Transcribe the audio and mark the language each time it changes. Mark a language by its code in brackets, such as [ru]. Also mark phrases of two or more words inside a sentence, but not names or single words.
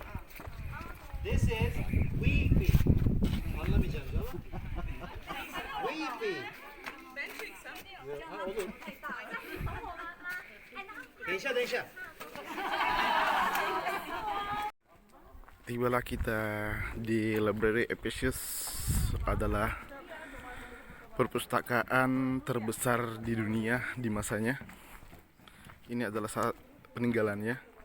[en] This is weepy. [tr] Anlamayacağım, değil mi? Weepy. Ben çeksem. [id] Tibalah kita di Library Ephesus, adalah perpustakaan terbesar di dunia di masanya. Ini adalah saat peninggalannya.